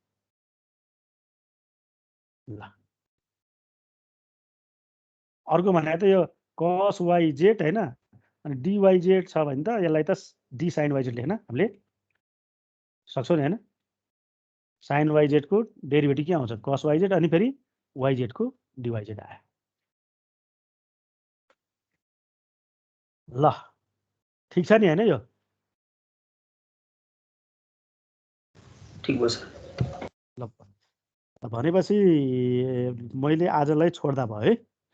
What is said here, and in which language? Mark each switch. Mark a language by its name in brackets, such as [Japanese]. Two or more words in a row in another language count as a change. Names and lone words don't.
[Nepali] ल अर्को भने त यो cos yz हैन अनि dyz छ भने त यसलाई त d sin yz लेख्न हामीले सक्छौ नि हैन sin yz को डेरिभेटिभ के आउँछ cos yz अनि फेरि yz को dyz आयो ल ठीक छ नि हैन यो ठीक भयो सर ल भनेपछि मैले आजलाई छोड्दा भयो है